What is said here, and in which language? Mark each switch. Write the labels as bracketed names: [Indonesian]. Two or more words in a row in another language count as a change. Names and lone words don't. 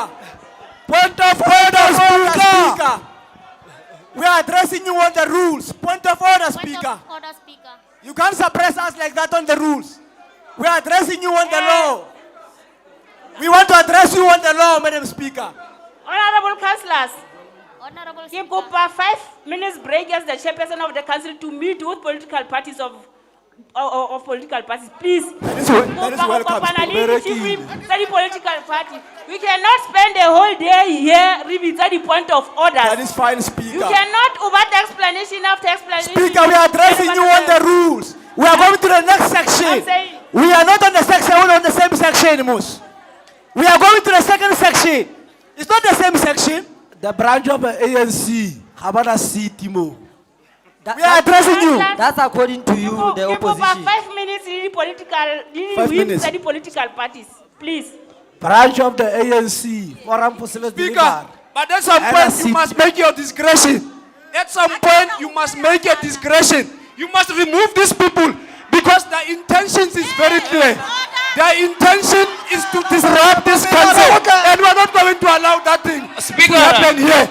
[English] Point of order, Speaker. We are addressing you on the rules. Point of order, Speaker. You can't suppress us like that on the rules. We are addressing you on the law. We want to address you on the law, Madam Speaker. Honorable councillors, [Southern Sotho] ke kopa [English] 5 minutes break as the chairperson of the council to meet with political parties of political parties, please. That is [Southern Sotho] Kopa go [English] welcome, [Southern Sotho] kopana [English] Speaker. le di-chief whip tsa di-political party. We cannot spend a whole day here [Southern Sotho] re bitsa [English] di-point of orders. That is fine, You Speaker. cannot overt explanation after explanation. Speaker, we are addressing you on the rules. We are going to the next section. I'm saying- We are not on the section, we're on the same section, Mus. We are going to the second section. It's not the same section. The branch of the ANC, Habana City Mo. We are addressing you. That's according to you, the [Southern Sotho] Ke kopa [English] opposition. 5 minutes le di-political, le 5 di-whip minutes. [Southern Sotho] tsa [English] di-political parties, please. Branch of the ANC, Forum for Civil Speaker, but at some point you must make your discretion. At some point you must make your discretion. You must remove these people because the intentions is very clear. Their intention is to disrupt this country, and we are not going to allow that thing to happen here.